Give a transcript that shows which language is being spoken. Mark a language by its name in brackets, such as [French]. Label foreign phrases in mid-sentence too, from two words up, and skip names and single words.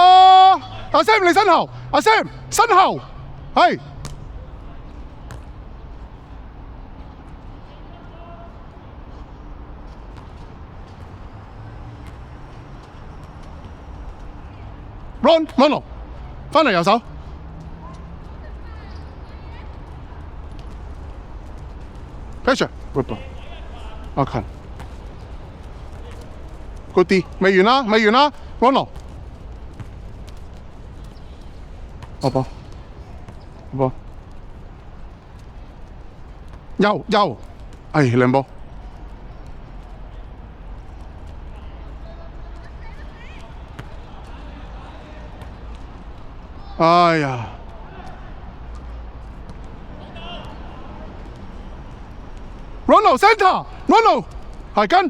[Cantonese] 阿 Sam 你身後，阿 Sam 身後，係。Ronald， 翻嚟右手。 [English] Pressure， good ball， [Cantonese] 阿勤。 [English] Good D， [Cantonese] 未完啦，未完啦 ，Ronald，好波，好波，右，哎，兩波，哎呀 ，Ronald center，Ronald 係跟。